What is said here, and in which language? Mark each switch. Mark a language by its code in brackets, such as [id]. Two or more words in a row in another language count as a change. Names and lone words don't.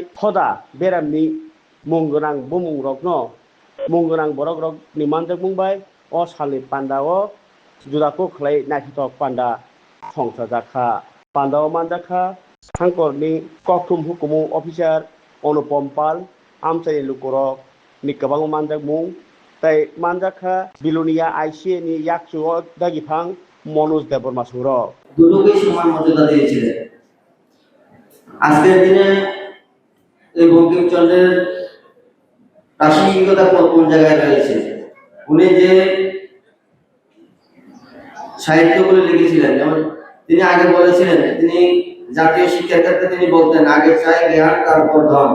[trp] फदा बेरामनि मुंगोनां बुमुं रकनो मुंगोनां बरक रक निमानजों बुंबाय अ सालनि पान्दाव जुदाखौ खलाय नाखिथक पान्दा संसा जाखा पान्दाव मानजाखा हांकरनि कक्थुम हुकुमु अफिसार अनुपम पाल आमचानि लुकुरक नि गोबां मानजाक मुं ताई मानजाखा बिलुनिया ICA नि याकचुअ दागिफां मनोज देबबर्मा सुर [bn] দুটোকেই সমান মর্যাদা দিয়েছিলেন। আজকের দিনে এই বঙ্কিমচন্দ্রের প্রাসঙ্গিকতা কোন জায়গায় রয়েছে, উনি যে সাহিত্যগুলো লিখেছিলেন, যেমন তিনি আগে বলেছিলেন তিনি জাতীয় শিক্ষার ক্ষেত্রে তিনি বলতেন আগে চাই জ্ঞান তারপর ধন।